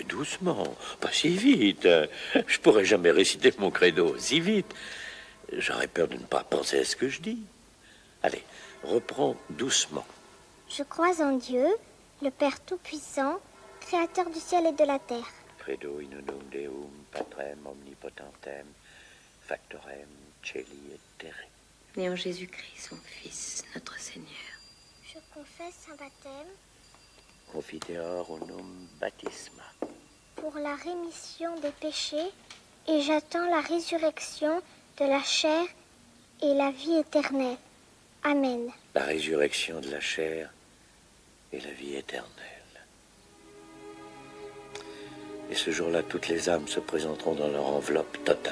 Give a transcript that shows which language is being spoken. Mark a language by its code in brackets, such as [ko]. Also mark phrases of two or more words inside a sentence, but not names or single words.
[fr] Mais doucement, pas si vite. Je pourrais jamais réciter mon credo si vite. J'aurais peur de ne pas penser à ce que je dis. Allez, reprends doucement. Je crois en Dieu, le Père Tout-Puissant, créateur du ciel et de la terre. [la] Credo in unum Deum, Patrem omnipotentem, factorem celi et terre. [fr] Et en Jésus-Christ, son Fils, notre Seigneur. Je confesse un baptême [la] Confiteor unum baptisma. [fr] pour la rémission des péchés et j'attends la résurrection de la chair et la vie éternelle. Amen. La résurrection de la chair et la vie éternelle. Et ce jour-là, toutes les âmes se présenteront dans leur enveloppe totale.